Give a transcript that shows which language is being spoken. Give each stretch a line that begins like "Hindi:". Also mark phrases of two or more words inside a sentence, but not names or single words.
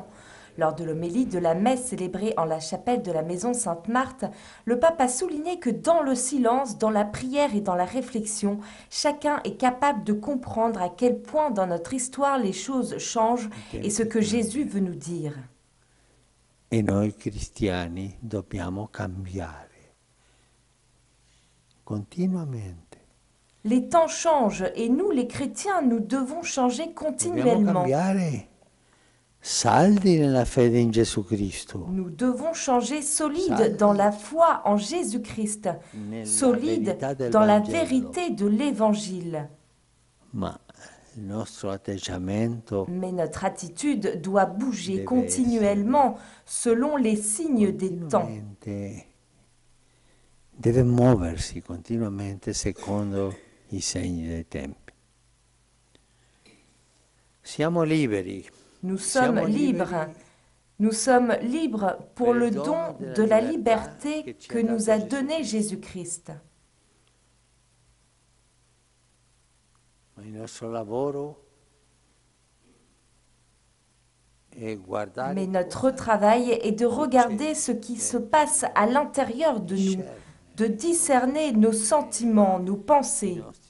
French: Lors de l'homélie de la messe célébrée en la chapelle de la Maison Sainte-Marthe, le pape a souligné que dans le silence, dans la prière et dans la réflexion, chacun est capable de comprendre à quel point dans notre histoire les choses changent et ce que Jésus veut nous dire.
Italian: E noi cristiani dobbiamo cambiare continuamente.
French: Les temps changent et nous, les chrétiens, nous devons changer continuellement.
Italian: Saldi nella fede in Gesù Cristo.
French: Nous devons changer solide dans la foi en Jésus-Christ, solide dans la vérité de l'Évangile. Mais notre attitude doit bouger continuellement selon les signes des temps.
Italian: Deve muoversi continuamente secondo i segni dei tempi. Siamo liberi.
French: Nous sommes libres. Nous sommes libres pour le don de la liberté que nous a donné Jésus-Christ. Mais notre travail est de regarder ce qui se passe à l'intérieur de nous, de discerner nos sentiments, nos pensées.